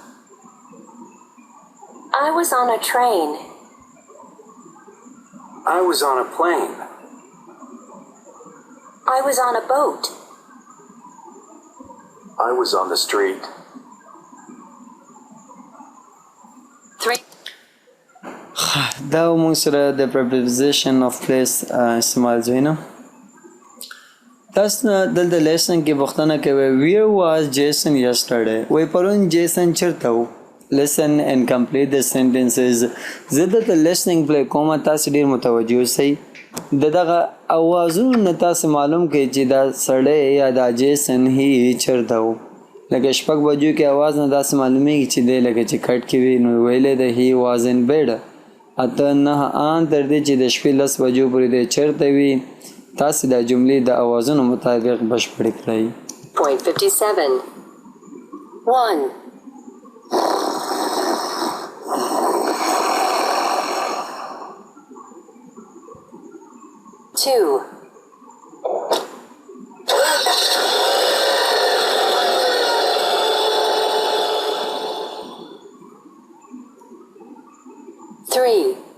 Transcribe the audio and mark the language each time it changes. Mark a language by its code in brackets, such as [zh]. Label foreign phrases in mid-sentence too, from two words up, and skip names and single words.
[en] I was on a train. I was on a plane. I was on a boat. I was on the street. 3. [ps] دا موږ سره د [en] preposition of place [ps] استعمال زوینه. تاسو دلته لیسن کې پوښتنه کوي [en] where was Jason yesterday؟ [ps] وای پرون جیسن چیرته و؟ [en] listen and complete the sentences. [ps] زه دلته [en] listening play [ps] کومه تاسو ډیر متوجه اوسئ. دغه اوازونو نه تاسو معلوم کړئ چې دا سړی یا دا جیسن هی چیرته و. لکه شپږ بجو کې اواز نه داسې معلومیږي چې دی لکه چې کټ کې وي نو ویلی دی [en] he was in bed. [ps] اته نه آن تر دې چې د شپې 10 بجو پورې دی چیرته وي. تاسې دا جملې د اوازونو مطابق بشپړې کړئ. 0.57 1. [en] Two. 3.